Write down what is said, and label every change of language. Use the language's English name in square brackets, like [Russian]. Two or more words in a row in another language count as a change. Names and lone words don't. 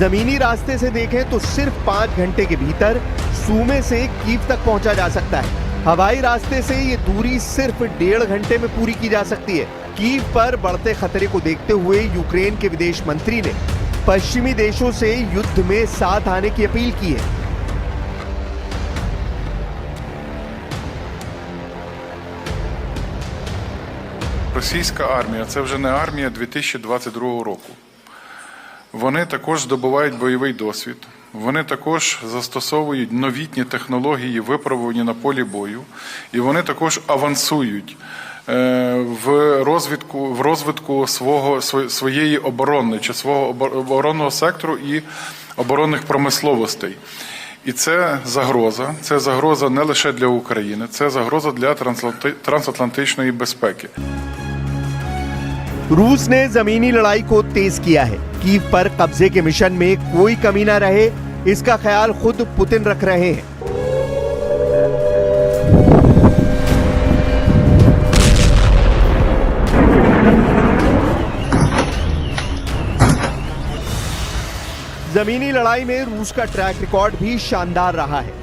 [Hindi] जमीनी रास्ते से देखें तो सिर्फ 5 घंटे के भीतर सूमे से कीव तक पहुंचा जा सकता है। हवाई रास्ते से ये दूरी सिर्फ 1.5 घंटे में पूरी की जा सकती है। कीव पर बढ़ते खतरे को देखते हुए यूक्रेन के विदेश मंत्री ने पश्चिमी देशों से युद्ध में साथ आने की अपील की है। [Ukrainian] Російська армія – це вже не армія 2022 року. Вони також здобувають бойовий досвід, вони також застосовують новітні технології, випробувані на полі бою, і вони також авансують в розвитку своєї оборони чи свого оборонного сектору і оборонних промисловостей. І це загроза не лише для України, це загроза для трансатлантичної безпеки. [Hindi] रूस ने जमीनी लड़ाई को तेज किया है। कीव पर कब्जे के मिशन में कोई कमी न रहे, इसका ख्याल खुद पुतिन रख रहे हैं। जमीनी लड़ाई में रूस का [English] track record [Hindi] भी शानदार रहा है।